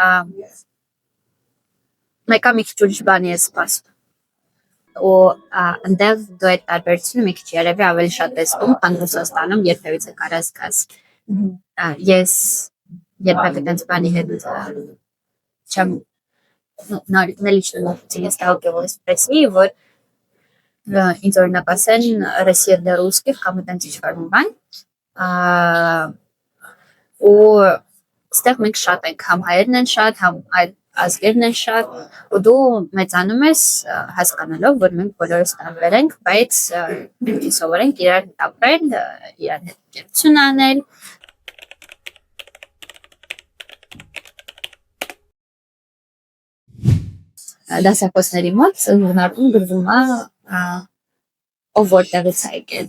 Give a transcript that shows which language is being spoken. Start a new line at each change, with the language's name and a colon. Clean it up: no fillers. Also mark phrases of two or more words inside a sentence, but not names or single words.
Armenian: մեկը մի քիչ ուրիշ բանի է սպասում։ Ու այնտեղ դու այդ տարբերությունը մի քիչ երևի ավելի շատ ես զգում, քան Ռուսաստանում երբևիցե կարաս գաս։ Ես երբեք այդպես բանի հետ չեմ
Russian: на личном опыте не сталкивалась в России, вот
Armenian: ինձ օրինակ ասեն
Russian: Россия для русских,
Armenian: կամ այդպես ինչ-որ բան։ Ու ստեղ մենք շատ ենք, համ հայերն են շատ, համ այլ ազգերն են շատ, ու դու մեծանում ես հասկանալով, որ մենք բոլորս տարբեր ենք, բայց մենք սովորենք իրար հետ ապրել, իրար հետ կերպություն անել։ Դասախոսների մոտ ուղղարկում գրվում է ով որտեղից է եկել,